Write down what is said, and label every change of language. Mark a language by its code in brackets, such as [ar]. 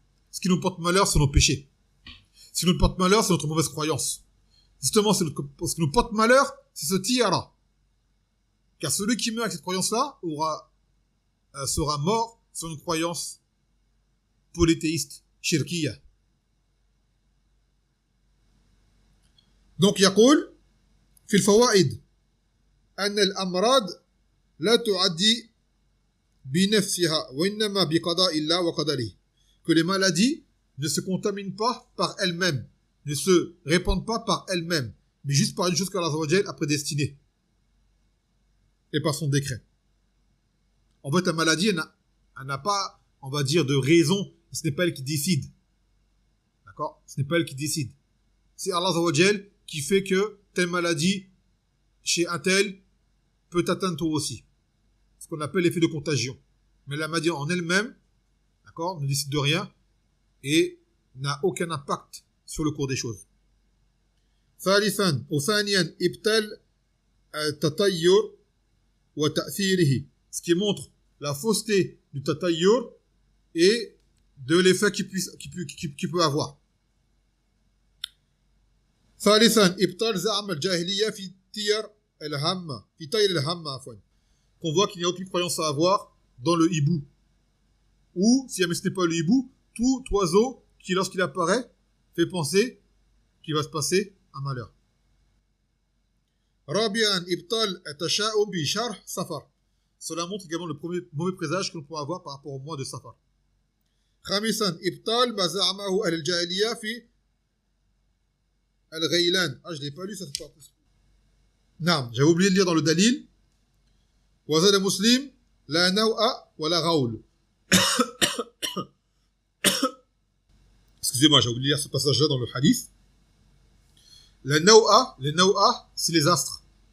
[fr] Ce qui nous porte malheur, c'est nos péchés. Ce qui nous porte malheur, c'est notre mauvaise croyance. Justement, ce qui nous porte malheur, c'est ce Tiyara. Car celui qui meurt avec cette croyance-là sera mort sur une croyance polythéiste, shirkiya. [ar] Donc, يقول في الفوائد أن الأمراض لا تعدي بنفسها وإنما بقضاء الله وقدره. [fr] Que les maladies ne se contaminent pas par elles-mêmes, ne se répandent pas par elles-mêmes, mais juste par une chose qu'Allah Azza wa Jal a prédestinée et par son décret. En fait, la maladie, elle n'a pas, on va dire, de raison. Ce n'est pas elle qui décide. D'accord? Ce n'est pas elle qui décide. C'est Allah Azza wa Jal qui fait que telle maladie, chez un tel, peut atteindre toi aussi. Ce qu'on appelle l'effet de contagion. Mais la maladie en elle-même, d'accord, ne décide de rien et n'a aucun impact sur le cours des choses. [ar] ثالثا وثانيا ابطال التطير وتأثيره. [fr] Ce qui montre la fausseté du tatayyur et de l'effet qu'il peut avoir. [ar] ثالثا ابطال زعم الجاهلية في طير الهمة في طير الهمة عفوا. [fr] Qu'on voit qu'il n'y a aucune croyance à avoir dans le hibou. Ou, si jamais ce n'est pas le hibou, tout oiseau qui, lorsqu'il apparaît, fait penser qu'il va se passer un malheur. [ar] رابعا ابطال التشاؤم بشهر صفر. [fr] Cela montre également le premier mauvais présage que l'on peut avoir par rapport au mois de Safar. [ar] خامسا ابطال ما زعمه أهل الجاهلية في الغيلان. [fr] Ah, je l'ai pas lu cette partie. Non, j'avais oublié de lire dans le Dalil. [ar] وزاد مسلم لا نوء ولا غول. [fr] Excusez-moi, j'ai oublié de lire ce passage-là dans le hadith. Les naw'a, c'est les astres.